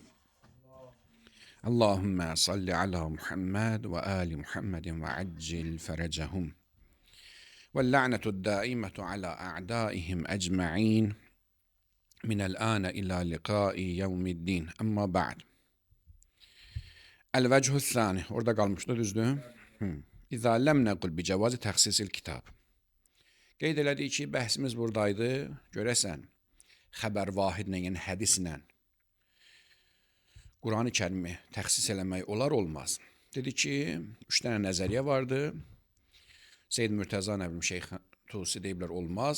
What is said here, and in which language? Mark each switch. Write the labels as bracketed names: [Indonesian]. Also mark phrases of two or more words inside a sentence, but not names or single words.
[Arabic] اللهم صل على محمد وآل محمد وعجل فرجهم. واللعنة الدائمة على أعدائهم أجمعين. من الآن إلى لقاء يوم الدين. أما بعد. الوجه الثاني. [Turkish] Orada kalmıştı, [Azerbaijani] düzdür. [Arabic] إذا لم نقل بجواز تخصيص الكتاب. [Azerbaijani] Qeyd elədik ki, bəhsimiz buradaydı. Görəsən, xəbər vahidlə, yəni hədislə Quran-ı Kərimi təxsis eləmək olar, olmaz. Dedi ki, 3 dənə nəzəriyyə vardı. Seyyid Mürtəza Nəbim Şeyx Tusi deyiblər, olmaz.